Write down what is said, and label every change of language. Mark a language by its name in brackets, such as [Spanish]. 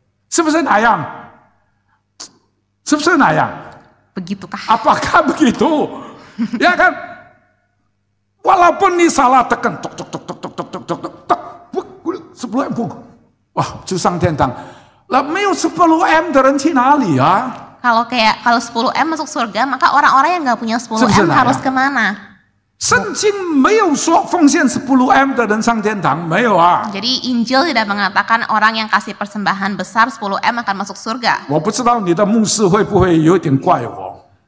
[Chinese] 是不是那样？是不是那样？ [Indonesian] begitukah? Apakah begitu? Ya kan? Walaupun ini salah tekan, tok tok tok tok tok tok tok tok tok, 10M [Chinese] 哇，就上天堂。那没有10M 的人去哪里啊？ [Indonesian] Kalau 10 M masuk surga, maka orang-orang yang nggak punya 10 M harus kemana? [Chinese] 圣经没有说奉献10M 的人上天堂，没有啊。 [Indonesian] Jadi Injil tidak mengatakan orang yang kasih persembahan besar 10 M akan masuk surga. [Chinese] 我不知道你的牧师会不会有点怪我。